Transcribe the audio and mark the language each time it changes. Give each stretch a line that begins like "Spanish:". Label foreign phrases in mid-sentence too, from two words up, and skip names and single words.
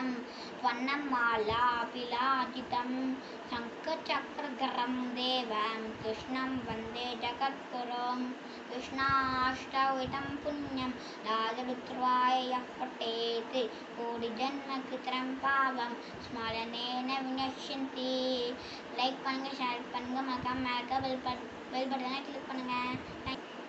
Sanskrit: वनमालाविलाजितं शङ्खचक्रधरं देवं कृष्णं वन्दे जगद्गुरुम् कृष्णाष्टविधं पुण्यं राजरुद्राय यः पठेत् कोटिजन्मकृतं पावं स्मरणेन विनश्यन्ति
Tamil: லைக் பண்ணுங்க ஷேர் பண்ணுங்க மறக்காம பெல் பட்டனை கிளிக் பண்ணுங்க